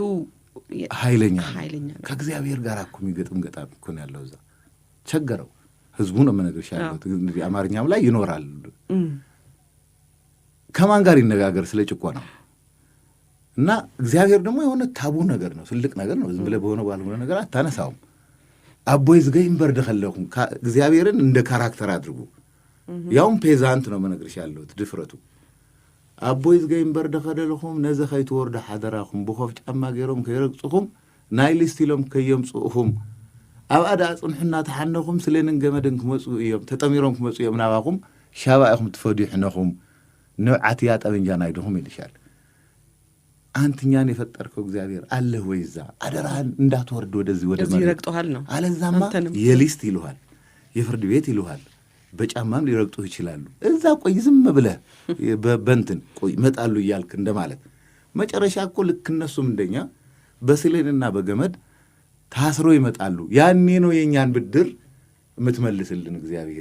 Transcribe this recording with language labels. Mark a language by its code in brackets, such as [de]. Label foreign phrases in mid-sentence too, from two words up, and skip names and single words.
[am] ኃይለኛ ከእግዚአብሔር ጋር እኮ የሚገጥም ገጣሚ እኮ ነው ያለው። እዛ ቸገረው ህዝቡ ነው የምነግርሽ ያለሁት። እንግዲህ አማርኛም ላይ ይኖራል። ከማን ጋር ይነጋገር ስለ ጭቆና? እና እግዚአብሔር ደግሞ የሆነ ታቡ ነገር ነው፣ ትልቅ ነገር ነው። ዝም ብለህ በሆነ ባልሆነ ነገር አታነሳውም። አቦይ [ti] ዝገይም በርደ ከለኹም [am] እግዚአብሔርን እንደ ካራክተር አድርጉ። ያውም ፔዛንት ነው የምነግርሽ ያለሁት ድፍረቱ። [ti] አቦይ ዝገይም በርደ ከለኹም ነዘ ኸይትወርደ ሓደራኹም ብኾፍ ጫማ ገይሮም ከይረግጹኹም ናይ ሊስት ኢሎም ከየምጽኡኹም ኣብ ኣዳ ጽንሑና ተሓነኹም ስለንን ገመድን ክመጹ እዮም ተጠሚሮም ክመጹ እዮም ናባኹም ሻባኢኹም ትፈዲሕነኹም ንውዓት ያ ጠበንጃ ናይድኹም [am] ይልሻል። አንተኛን የፈጠርከው እግዚአብሔር አለህ ወይ? እዛ አደራህን እንዳትወርድ ወደዚህ ወደ ማለት ይረግጡሃል ነው። አለዛማ የሊስት ይሉሃል፣ የፍርድ ቤት ይሉሃል፣ በጫማም ሊረግጡህ ይችላሉ። እዛ ቆይ ዝም ብለህ በእንትን ቆይ ይመጣሉ እያልክ እንደማለት። መጨረሻ እኮ ልክ እነሱም እንደኛ በስሌንና በገመድ ታስሮ ይመጣሉ። ያኔ ነው የእኛን ብድር የምትመልስልን እግዚአብሔር።